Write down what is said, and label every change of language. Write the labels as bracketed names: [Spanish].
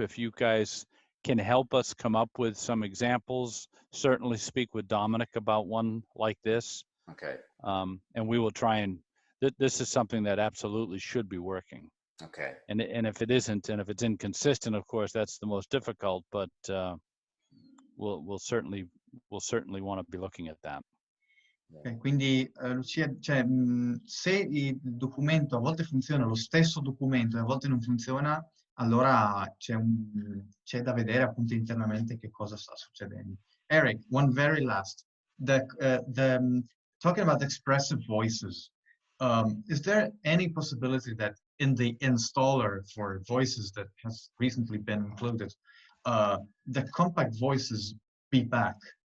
[English] If you guys can help us come up with some examples, certainly speak with Dominic about one like this. Okay. And we will try and, this is something that absolutely should be working. Okay. And if it isn't, and if it's inconsistent, of course, that's the most difficult, but we'll certainly want to be looking at that. [Italian] Okay, quindi Lucia, cioè, se il documento a volte funziona, lo stesso documento e a volte non funziona, allora c'è da vedere appunto internamente che cosa sta succedendo. [English] Eric, one very last. Talking about expressive voices, is there any possibility that in the installer for voices that has recently been included, the compact voices be back?